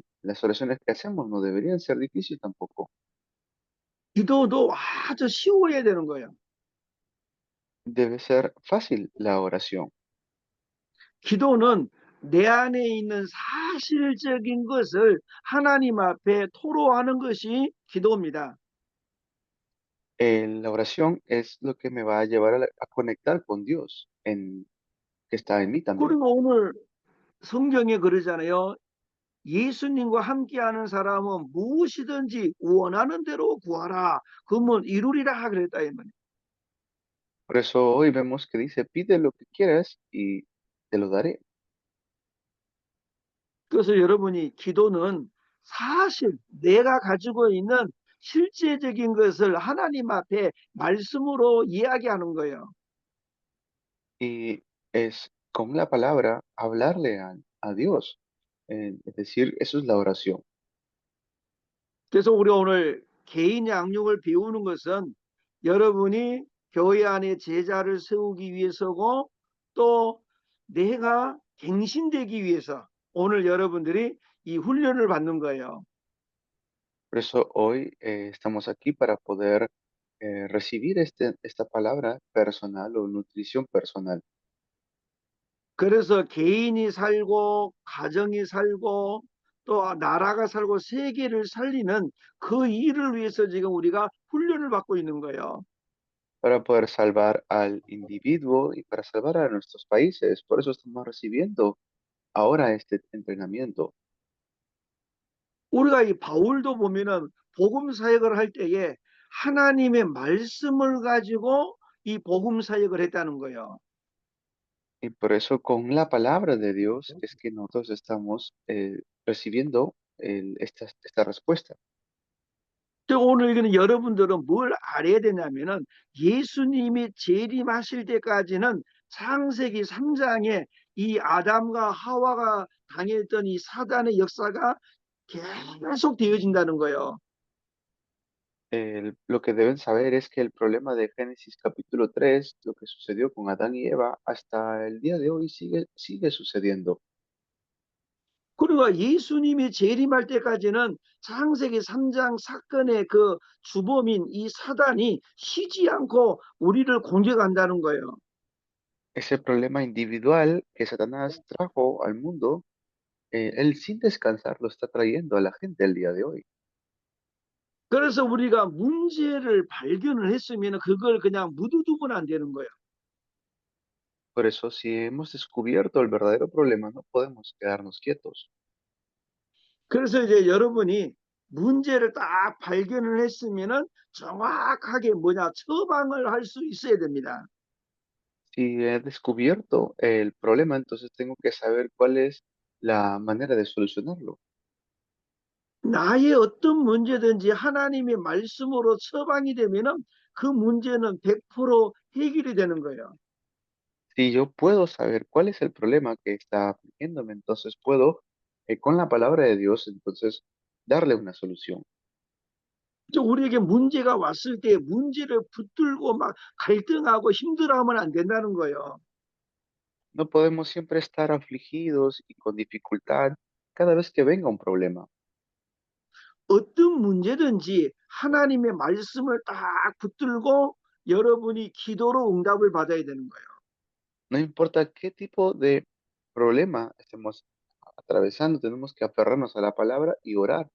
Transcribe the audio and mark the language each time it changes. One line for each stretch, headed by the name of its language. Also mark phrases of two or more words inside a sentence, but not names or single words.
Spanish: Las oraciones que hacemos no deberían ser difíciles tampoco.
Korean: 기도도 아주 쉬워야 되는 거예요.
Spanish: Debe ser fácil la oración.
Korean: 기도는 내 안에 있는 사실적인 것을 하나님 앞에 토로하는 것이 기도입니다.
Spanish: La oración es lo que me va a llevar a conectar con Dios, que está en mí también.
Korean: 그리고 오늘 성경에 그러잖아요. 예수님과 함께하는 사람은 무엇이든지 원하는 대로 구하라. 그러면 이루리라 그랬다 이 말이에요.
Spanish: Por eso hoy vemos que dice, pide lo que quieras y te lo daré.
Korean: 그래서 여러분이 기도는 사실 내가 가지고 있는 실제적인 것을 하나님 앞에 말씀으로 이야기하는 거예요.
Spanish: Y es con la palabra hablarle a Dios. Es decir, eso es la oración.
Korean: 그래서 우리 오늘 개인 양육을 배우는 것은 여러분이 교회 안에 제자를 세우기 위해서고 또 내가 갱신되기 위해서 오늘 여러분들이 이 훈련을 받는 거예요.
Spanish: Por eso hoy estamos aquí para poder recibir esta palabra personal o nutrición personal.
Korean: 그래서 개인이 살고 가정이 살고 또 나라가 살고 세계를 살리는 그 일을 위해서 지금 우리가 훈련을 받고 있는 거예요.
Spanish: Para poder salvar al individuo y para salvar a nuestros países. Por eso estamos recibiendo ahora este entrenamiento.
Korean: 우리가 이 바울도 보면은 복음 사역을 할 때에 하나님의 말씀을 가지고 이 복음 사역을 했다는 거예요.
Spanish: Y por eso con la palabra de Dios es que nosotros estamos recibiendo esta respuesta.
Korean: 또 오늘 이거는 여러분들은 뭘 알아야 되냐면은 예수님이 재림하실 때까지는 창세기 3장에 이 아담과 하와가 당했던 이 사단의 역사가 계속 되어진다는 거예요.
Spanish: Lo que deben saber es que el problema de Génesis capítulo 3, lo que sucedió con Adán y Eva, hasta el día de hoy sigue sucediendo.
Korean: 그리고 예수님이 재림할 때까지는 창세기 3장 사건의 그 주범인 이 사단이 쉬지 않고 우리를 공격한다는 거예요.
Spanish: Ese problema individual que Satanás trajo al mundo, él sin descansar lo está trayendo a la gente el día de hoy.
Korean: 그래서 우리가 문제를 발견을 했으면 그걸 그냥 묻어두면 안 되는 거예요.
Spanish: Por eso, si hemos descubierto el verdadero problema, no podemos quedarnos quietos.
Korean: 그래서 이제 여러분이 문제를 딱 발견을 했으면은 정확하게 뭐냐 처방을 할 수 있어야 됩니다.
Spanish: Si he descubierto el problema, entonces tengo que saber cuál es la manera de solucionarlo.
Korean: 나의 어떤 문제든지 하나님의 말씀으로 처방이 되면은 그 문제는 100% 해결이 되는 거예요.
Spanish: Si yo puedo saber cuál es el problema que está afligiéndome, entonces puedo, con la palabra de Dios, entonces darle una solución.
Korean: 우리에게 문제가 왔을 때 문제를 붙들고 막 갈등하고 힘들어하면 안 된다는 거예요.
Spanish: No podemos siempre estar afligidos y con dificultad cada vez que venga un problema.
Korean: 어떤 문제든지 하나님의 말씀을 딱 붙들고 여러분이 기도로 응답을 받아야 되는 거예요.
Spanish: No importa qué tipo de problema estemos atravesando, tenemos que aferrarnos a la palabra y orar.